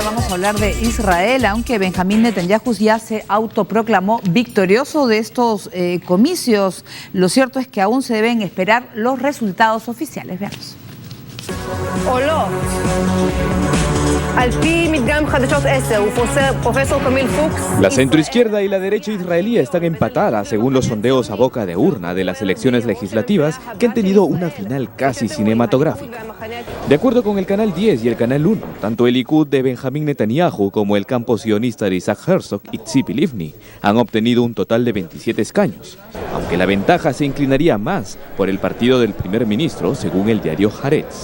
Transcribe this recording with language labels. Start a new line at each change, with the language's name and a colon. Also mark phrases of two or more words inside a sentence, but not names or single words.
Spanish: a hablar de Israel, aunque Benjamín Netanyahu ya se autoproclamó victorioso de estos comicios. Lo cierto es que aún se deben esperar los resultados oficiales. Veamos.
Hebrew: עולות. על פי מדגם חדשות 10 ופרופסור קמיל פוקס.
Spanish: La centroizquierda y la derecha israelí están empatadas según los sondeos a boca de urna de las elecciones legislativas que han tenido una final casi cinematográfica. De acuerdo con el Canal 10 y el Canal 1, tanto el Likud de Benjamín Netanyahu como el campo sionista de Isaac Herzog y Tzipi Livni han obtenido un total de 27 escaños, aunque la ventaja se inclinaría más por el partido del primer ministro, según el diario Haaretz.